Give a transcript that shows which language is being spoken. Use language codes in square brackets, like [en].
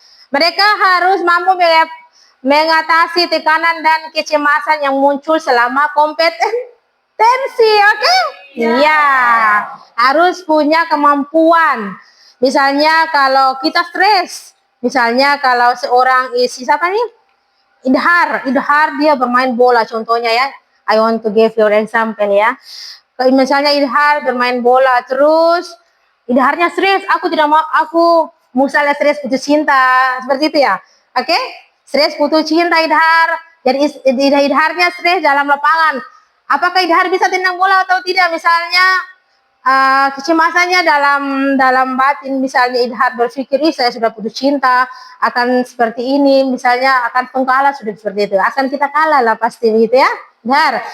[id] Mereka harus mampu mengatasi tekanan dan kecemasan yang muncul selama kompetensi, oke? Iya, harus punya kemampuan. Misalnya kalau kita stres, misalnya kalau seorang siapa nih? Idhar dia bermain bola contohnya ya. [en] I want to give your example ya. [id] Misalnya Idhar bermain bola, terus Idharnya stres, aku misalnya stres putus cinta, seperti itu ya. Oke? Stres putus cinta Idhar, jadi Idharnya stres dalam lapangan. Apakah Idhar bisa tendang bola atau tidak? Misalnya kecemasannya dalam batin, misalnya Idhar berpikir, saya sudah putus cinta, akan seperti ini, misalnya akan pengkalah, sudah seperti itu, akan kita kalah lah pasti gitu ya, Idhar.